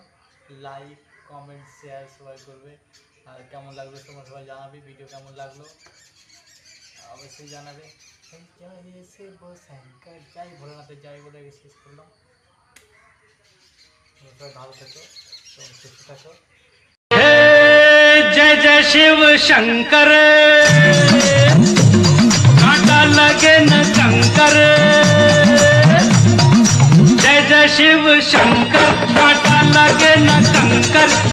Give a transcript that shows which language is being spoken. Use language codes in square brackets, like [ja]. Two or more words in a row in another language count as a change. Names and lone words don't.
[en] like comment share [bn] সবাই করবে। আর কেমন লাগলো তোমরা সবাই জানাবে। ভিডিও কেমন লাগলো অবশ্যই জানাবে। যাই ভোলেনাথের যাই বলে শেষ করলাম। সবাই ভালো থেকো এবং সুস্থ থাকো। [hi] जय जय शिव शंकर कांटा लगे न कंकर जय जय शिव शंकर कांटा लगे न कंकर